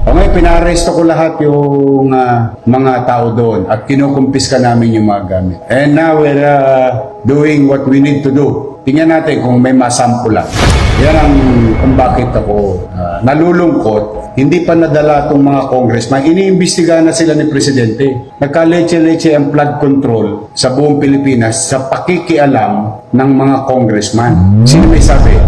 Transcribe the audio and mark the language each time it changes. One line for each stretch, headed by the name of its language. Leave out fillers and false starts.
Filipino: O ngayon, pinaresto ko lahat yung mga tao doon at kinukumpiska namin yung mga gamit.
English: And now we're doing what we need to do.
Filipino: Tingnan natin kung may masampulan. Yan ang kung bakit ako nalulungkot. Hindi pa nadala itong mga congressman. Iniimbestigahan na sila ni Presidente. Nagka-leche-leche ang flood control sa buong Pilipinas sa pakikialam ng mga congressman. Sino may sabi?